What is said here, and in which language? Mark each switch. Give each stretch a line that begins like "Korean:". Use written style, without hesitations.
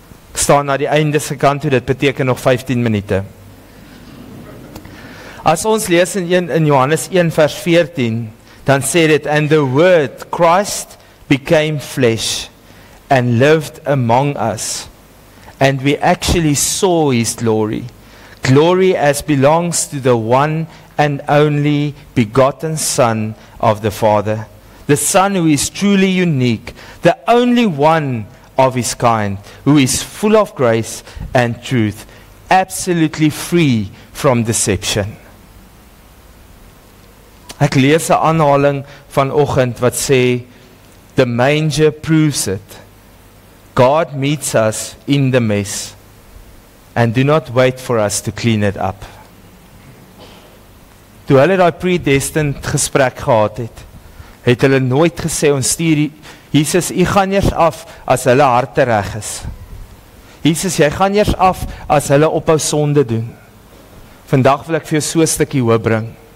Afrikaans: Ek staan na die einde se kant toe, dit beteken nog 15 minute. As ons lees in Johannes 1 vers 14, dan sê dit,
English: and the word Christ became flesh and lived among us, and we actually saw his glory. Glory as belongs to the one and only begotten Son of the Father, the Son who is truly unique, the only one of his kind, who is full of grace and truth, absolutely free from deception.
Afrikaans: Ek lees 'n aanhaling vanoggend wat sê,
English: the manger proves it. God meets us in the mess, and do not wait for us to clean it up.
Afrikaans: Toe hulle daai predestined gesprek gehad het hulle nooit gesê, ons stuur Jesus, jy gaan eers af as hulle harte reg is. Jesus, jy gaan eers af as hulle ophou sonde doen. Vandag wil ek vir jou so 'n stukkie hoop bring.